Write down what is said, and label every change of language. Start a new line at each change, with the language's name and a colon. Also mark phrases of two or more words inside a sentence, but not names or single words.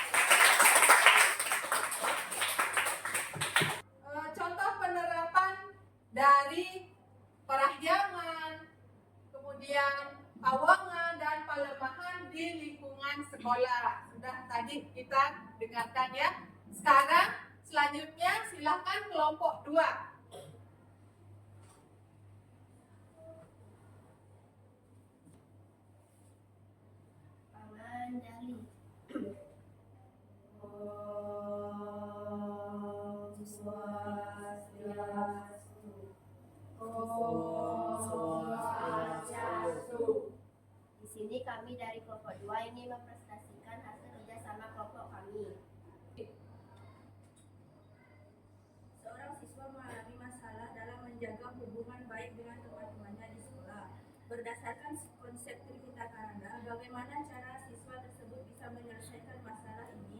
Indonesian: Contoh penerapan dari parahyangan, kemudian pawongan dan pelemahan di lingkungan sekolah. Sudah tadi kita dengarkan ya. Sekarang selanjutnya silakan kelompok 2. Anjali.
Sanskrit: ॐ स्वस्त्यस्तु. ॐ स्वस्त्यस्तु.
Indonesian: Di sini kami dari kelompok 2 ini mempresentasikan hasil kerjasama kelompok kami. Seorang siswa mengalami masalah dalam menjaga hubungan baik dengan teman-temannya di sekolah. Berdasarkan konsep Trihita Karana, bagaimana cara siswa tersebut bisa menyelesaikan masalah ini?